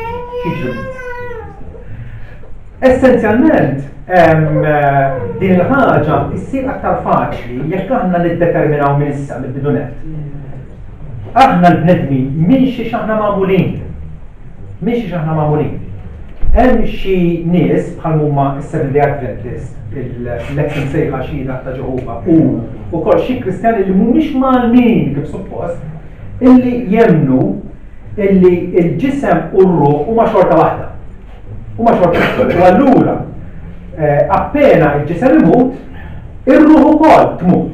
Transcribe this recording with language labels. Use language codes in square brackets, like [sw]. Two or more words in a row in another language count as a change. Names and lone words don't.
[mt] Essenzjalment din il-ħaġa issir aktar faċli jekk aħna niddeterminaw minn issa mill-bidunet. Aħna l-bnedmin minn xi aħna magħmulin. Hemm xi nies bħal huma s-Seventh Day Adventist, l-election sejħa xhieda ta' Ġehovah u wkoll xi Kristjani li mhumiex malmin kif suppost, illi jemmnu illi l-ġisem u r-ruħ huma xorta waħda. U allura appena l-ġisem imut, ir-ruħ ukoll tmut.